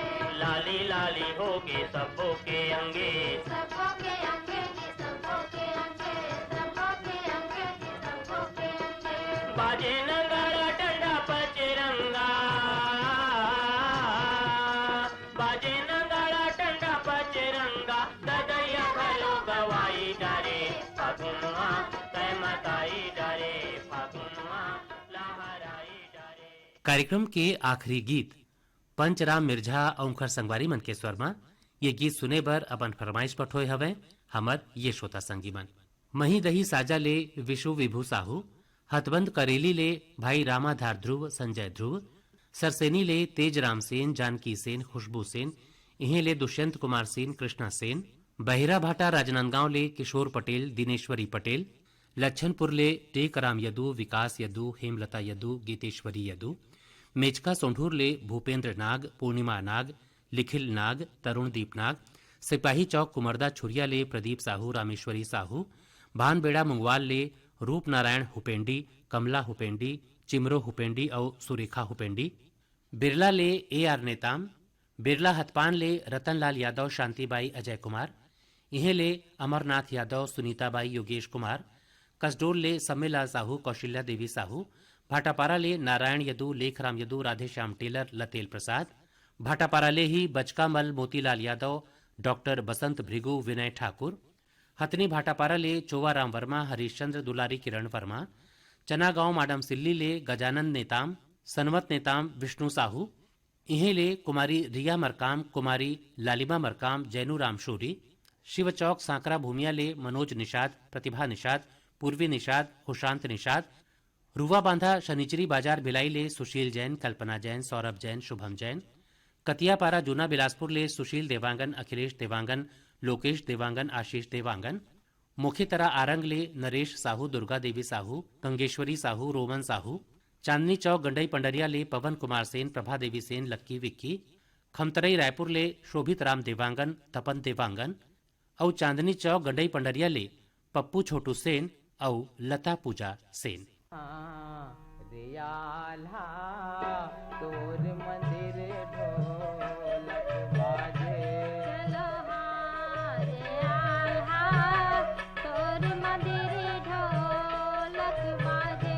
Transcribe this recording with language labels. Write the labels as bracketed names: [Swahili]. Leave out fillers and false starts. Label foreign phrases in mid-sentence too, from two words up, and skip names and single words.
[Chhattisgarhi] लाली लाली होके सबो के अंगे सबों के अंगे जी सबों के अंगे सबों के अंगे जी सबों के अंगे बाजे नगाड़ा डंडा पचरंगा बाजे नगाड़ा डंडा पचरंगा ददैया घलो गवाई डारे फागुनवा तय मताई डारे फागुनवा लहराई डारे। कार्यक्रम के आखिरी गीत पंचराम मिर्झा औंखर संगवारी मन के स्वर में ये गीत सुने बर अपन फरमाइश पठोय हवे हमर ये श्रोता संगी मन। मही दही साजा ले विशु विभू साहू, हथबंद करेली ले भाई रामाधार ध्रुव संजय ध्रुव, सरसेनी ले तेज राम सेन जानकी सेन खुशबू सेन, इन्हें ले दुष्यंत कुमार सेन कृष्णा सेन, बहिरा भाटा राजनांदगांव ले किशोर पटेल दिनेश्वरी पटेल, लच्छनपुर ले टेकराम यदू विकास यदू हेमलता यदू गीतेश्वरी यदू, मेचका सोंढूर ले भूपेंद्र नाग पूर्णिमा नाग लिखिल नाग तरुणदीप नाग, सिपाही चौक कुमरदा छुरिया ले प्रदीप साहू रामेश्वरी साहू, भानबेड़ा मुंगवाल ले रूप नारायण हुपेंडी कमला हुपेंडी चिमरो हुपेंडी और सुरेखा हुपेंडी, बिरला ले AR नेताम, बिरला हथपान ले रतनलाल यादव शांतिबाई अजय कुमार, इन्हें ले अमरनाथ यादव सुनीताबाई योगेश कुमार, कसडोल ले सम्मेलाल साहू कौशल्या देवी साहू, भाटापारा ले नारायण यदू लेखराम यदू राधेश्याम टेलर लतेल प्रसाद, भाटापारा ले ही बचकामल मोतीलाल यादव डॉक्टर बसंत भृगु विनय ठाकुर, हथनी भाटापारा ले चोवाराम वर्मा हरीशचंद्र दुलारी किरण वर्मा, चनागांव माडम सिल्ली ले गजानंद नेताम सनवत नेताम विष्णु साहू, इन्हें ले कुमारी रिया मरकाम कुमारी लालिमा मरकाम जैनू राम शोरी, शिव चौक सांकरा भूमिया ले मनोज निषाद प्रतिभा निषाद पूर्वी निषाद हुशांत निषाद, रुवा बांधा शनिचरी बाजार भिलाई ले सुशील जैन कल्पना जैन सौरभ जैन शुभम जैन, कतियापारा जूना बिलासपुर ले सुशील देवांगन अखिलेश देवांगन लोकेश देवांगन आशीष देवांगन, मुखीतरा आरंग ले नरेश साहू दुर्गा देवी साहू गंगेश्वरी साहू रोमन साहू, चांदनी चौक गंडई पंडरिया ले पवन कुमार सेन प्रभा देवी सेन लक्की विक्की, खमतरई रायपुर ले शोभित राम देवांगन तपन देवांगन और चांदनी चौक गंडई पंडरिया ले पप्पू छोटू सेन और लता पूजा सेन। रियाला तोर मंदिर ढोलक बाजे चलो हाँ रे आल्हा तोर मंदिर ढोलक बाजे